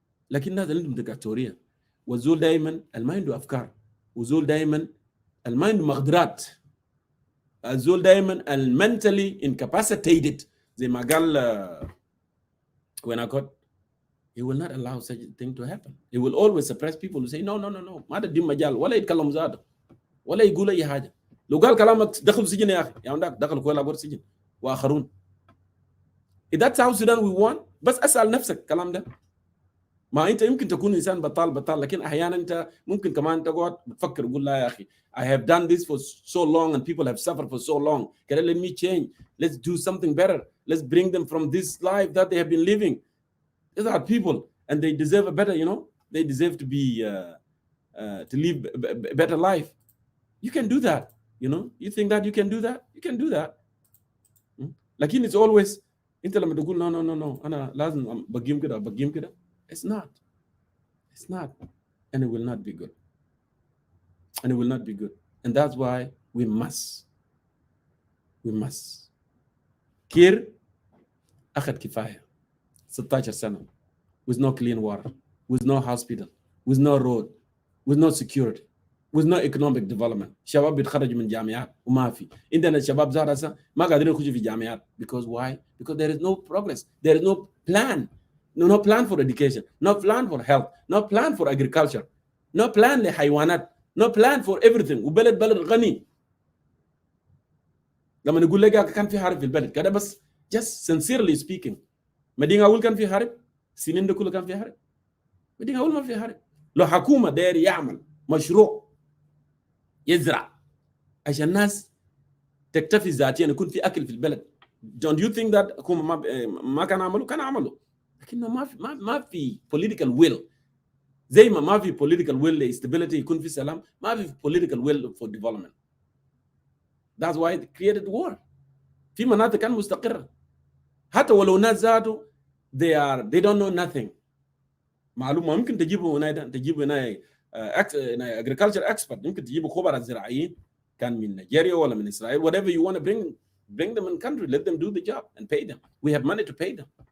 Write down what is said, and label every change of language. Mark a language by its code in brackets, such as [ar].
[ar] لكن الناس اللي عندهم ديكتاتورية, والزول دائما ما عنده أفكار, وزول دائما ما عنده مقدرات, الزول دائما [en] mentally incapacitated, [ar] زي ما قال [en] when I got, he will not allow such a thing to happen. He will always suppress people who say no no no no, [ar] ما تدي مجال ولا يتكلم زاده ولا يقول أي حاجة. لو قال كلامك دخل سجن يا أخي, يا عندك دخل كويلا بور سجن وآخرون. [en] If that's South Sudan we want, [ar] بس أسأل نفسك الكلام ده. ما أنت يمكن تكون إنسان بطال, لكن أحيانا أنت ممكن كمان تقعد تفكر وتقول لا يا أخي, [en] I have done this for so long [ar] and people have suffered for so long. [en] Can I let me change? Let's do something better. Let's bring them from this life that they have been living. These are people, and they deserve a better, they deserve to be to live a better life. You can do that. You think that you can do that? You can do that. [ar] لكن [en] it's always [ar] أنت لما تقول no أنا لازم بقيم كده. [en] It's not, and it will not be good. And that's why we must. Kiir [ar] أخذ كفاية [en] 16 سنة with no clean water, with no hospital, with no road, with no security, with no economic development. [ar] شباب بيتخرجوا من جامعات وما في. عندنا الشباب زارسة ما قادرين يخشوا في جامعات. [en] Because why? Because there is no progress. There is no plan. No plan for education, no plan for health, no plan for agriculture, no plan لحيوانات, no plan for everything. [ar] وبلد غني. لما نقول لك كان في حرب في البلد كده بس [en] just sincerely speaking, [ar] مدينة أول كان في حرب, سنين ده كله كان في حرب. مدينة أول ما في حرب. لو حكومة داير يعمل مشروع يزرع عشان الناس تكتفي ذاتيا يكون في أكل في البلد. [en] Don't you think that [ar] حكومة ما كان عملوا؟ لكنه ما في political will. زي ما في [en] political will stability [ar] يكون في سلام, ما في [en] political will for development. That's why they created war. [ar] في مناطق كان مستقرة. حتى ولو ناس ذاته [en] they don't know nothing. [ar] معلومة ممكن تجيبوا هنا [en] agriculture expert, [ar] ممكن تجيبوا خبراء زراعيين كان من نيجيريا ولا من إسرائيل, [en] whatever you want to bring them in country, let them do the job and pay them. We have money to pay them.